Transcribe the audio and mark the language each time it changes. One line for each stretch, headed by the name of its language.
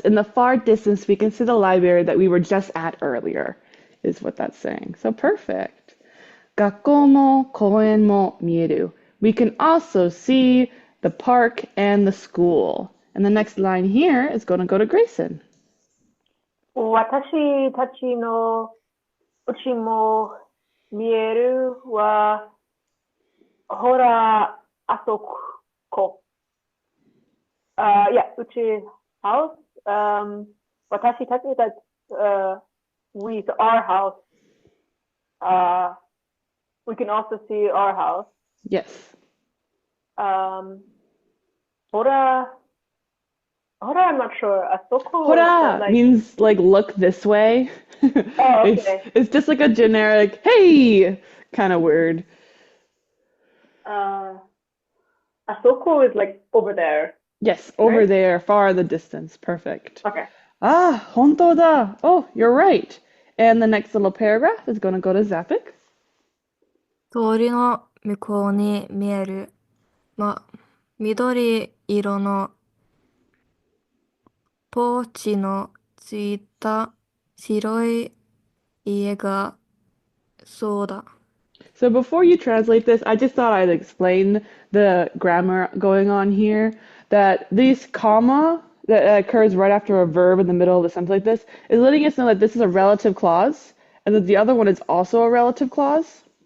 English: In the far distance, we can see the library that we were just at earlier, is what that's saying. So perfect.
Japanese: 学校も公園も見える.
English: We can also see the park and the school. And the next line here is going to go to Grayson.
Japanese: 私たちのうちも見えるは、ほら、あそこ。
English: うち、house. Watashi tachi, that's with our house. We can also see our house. Yes. Hora, I'm not sure. Asoko Hora like, means like look this way. oh, okay. It's just like a generic hey kind of word. Asoko is like over there. Yes, over Right? there, far in the distance. Perfect. Okay.
Japanese: Ah, 本当だ.
English: Oh, you're right. And the next little paragraph is going to go to Zapic.
Japanese: 通りの向こうに見える、緑色のポーチのついた白い家がそうだ。
English: So before you translate this, I just thought I'd explain the grammar going on here. That this comma that occurs right after a verb in the middle of the sentence like this is letting us know that this is a relative clause and that the other one is also a relative clause.